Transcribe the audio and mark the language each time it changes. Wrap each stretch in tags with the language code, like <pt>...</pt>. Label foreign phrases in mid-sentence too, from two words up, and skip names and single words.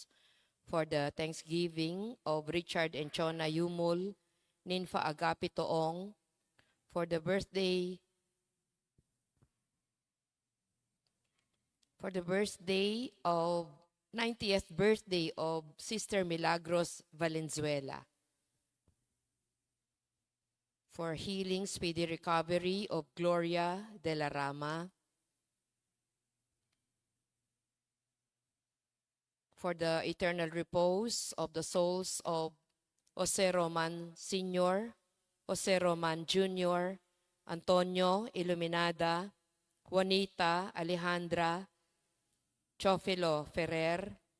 <en>For the Thanksgiving of Richard and Chona Yumul, Ninfa Agapi Toong, for the birthday of 90th birthday of Sister Milagros Valenzuela, for healing, speedy recovery of Gloria de la Rama, for the eternal repose of the souls of Jose Roman Sr., Jose Roman Jr., Antonio Iluminada, Juanita Alejandra, Chofilo Ferrer,</en>